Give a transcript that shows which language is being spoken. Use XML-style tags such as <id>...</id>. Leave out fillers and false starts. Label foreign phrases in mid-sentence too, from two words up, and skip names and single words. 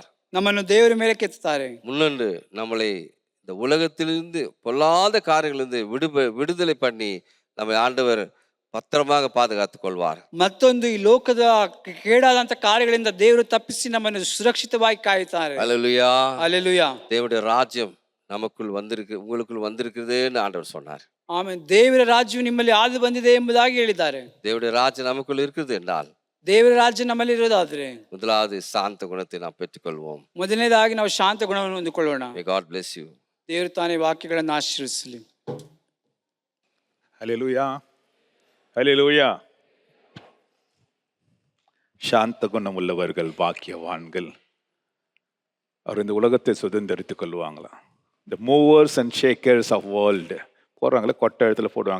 <kn>ನಮ್ಮನ್ನು ದೇವರ ಮೇಲೆ ಕೆತ್ತುತ್ತಾರೆ.</kn> <ta>முன்னன்று நம்மளை இந்த உலகத்திலிருந்து பொல்லாத காரியங்களிலிருந்து விடுதலை பண்ணி நம்மை ஆண்டவர் பத்திரமாக பாதுகாத்துக் கொள்வார்.</ta> <kn>ಮತ್ತೊಂದು, ಈ ಲೋಕದ ಕೇಡಾದಂತ ಕಾರ್ಯಗಳಿಂದ ದೇವರು ತಪ್ಪಿಸಿ ನಮ್ಮನ್ನು ಸುರಕ್ಷಿತವಾಗಿ ಕಾಯುತ್ತಾರೆ.</kn> <ta>அல்லேலூயா. அல்லேலூயா. தேவனுடைய ராஜ்யம் நமக்குள் வந்திருக்கு, உங்களுக்குள் வந்திருக்குதுன்னு ஆண்டவர் சொன்னார்.</ta> <kn>ಆಮೇಲೆ ದೇವರ ರಾಜ್ಯವು ನಿಮ್ಮಲ್ಲಿ ಆದು ಬಂದಿದೆ ಎಂಬುದಾಗಿ ಹೇಳಿದ್ದಾರೆ.</kn> <ta>தேவனுடைய ராஜ்யம் நமக்குள் இருக்குது என்றால்</ta> <kn>ದೇವರ ರಾಜ್ಯ ನಮ್ಮಲ್ಲಿ ಇರೋದಾದ್ರೆ</kn> <ta>முதலாவது சாந்த குணத்தை நாம் பெற்றுக்கொள்வோம்.</ta> <kn>ಮೊದಲನೇದಾಗಿ ನಾವು ಶಾಂತ ಗುಣವನ್ನು ಹೊಂದಿಕೊಳ್ಳೋಣ.</kn> <en>May God bless you.</en> <kn>ದೇವರು ತಾನೇ ವಾಕ್ಯಗಳನ್ನು ಆಶೀರ್ವದಿಸಲಿ.</kn> <ta>ஹல்லேலூயா, ஹல்லேலூயா. சாந்த குணம் உள்ளவர்கள் பாக்கியவான்கள், அவர் இந்த உலகத்தை சுதந்திரித்துக் கொள்வாங்களாம்.</ta> <en>the movers and shakers of world</en> <ta>போடுறாங்களே, கொட்டை இடத்துல போடுவாங்க.</ta>